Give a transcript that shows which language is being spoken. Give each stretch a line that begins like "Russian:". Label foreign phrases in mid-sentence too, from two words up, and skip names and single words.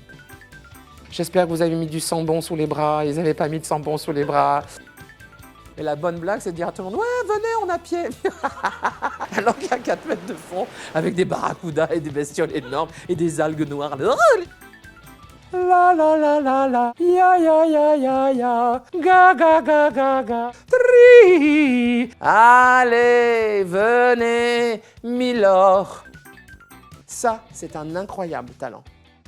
French: J'espère que vous avez mis du sambon sous les bras, ils n'avaient pas mis de sambon sous les bras. Et la bonne blague, c'est de dire à tout le monde « Ouais, venez, on a pied !» Alors qu'il y a 4 mètres de fond, avec des barracudas et des bestioles énormes et des algues noires. La la la la la, ya ya ya ya ya, ga ga ga ga ga, tri. Allez, venez, Milord. Ça, c'est un incroyable talent.